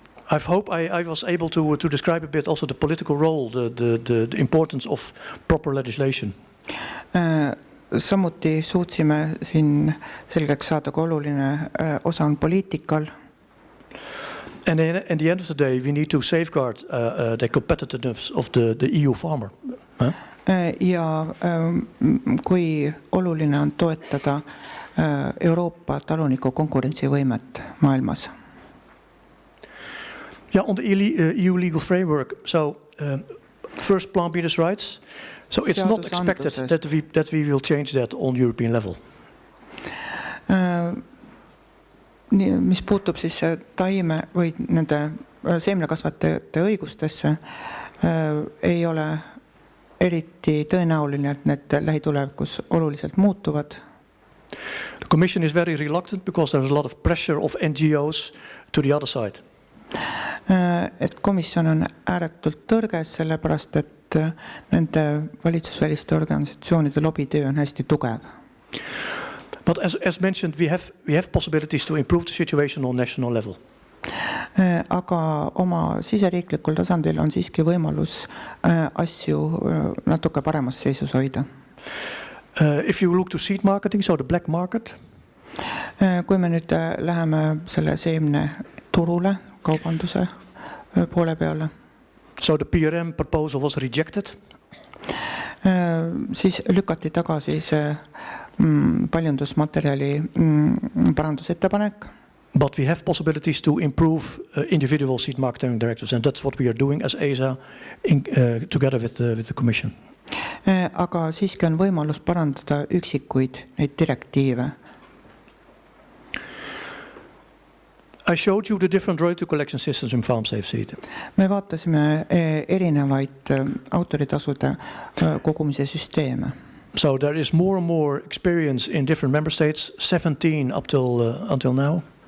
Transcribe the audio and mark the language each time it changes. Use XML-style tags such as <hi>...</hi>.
<en>I hope I was able to describe a bit also the political role, the importance of proper legislation.</en> <et>Samuti suutsime siin selgeks saada, kui oluline osa on poliitikal.</et> <en>And at the end of the day, we need to safeguard the competitiveness of the EU farmer. Huh?</en> <et>Ja kui oluline on toetada Euroopa taluniku konkurentsivõimet maailmas.</et> <en>Yeah, on the EU legal framework, so first plant breeders' rights. So it's not expected that we will change that on European level.</en> <et>Mis puutub siis taime või nende seemnekasvatajate õigustesse, ei ole eriti tõenäoline, et need lähitulevikus oluliselt muutuvad.</et> <en>The Commission is very reluctant because there's a lot of pressure of NGOs to the other side.</en> <et>Et komisjon on ääretult tõrges, sellepärast et nende valitsusväliste organisatsioonide lobitöö on hästi tugev.</et> <en>But as mentioned, we have possibilities to improve the situation on national level.</en> <et>Aga oma siseriiklikul tasandil on siiski võimalus asju natuke paremas seisus hoida.</et> <en>If you look to seed marketing, so the black market.</en> <et>Kui me nüüd läheme selle seemne turule, kaubanduse poole peale.</et> <en>So the PRM proposal was rejected.</en> <et>Siis lükati tagasi see paljundusmaterjali parandusettepanek.</et> <en>But we have possibilities to improve individual seed marketing directives, and that's what we are doing as ESA together with the Commission.</en> <et>Aga siiski on võimalus parandada üksikuid neid direktiive.</et> <en>I showed you the different royalty collection systems in farm safe seed.</en> <et>Me vaatasime erinevaid autoritasude kogumise süsteeme.</et> <en>So there is more and more experience in different member states, 17 until now.</en>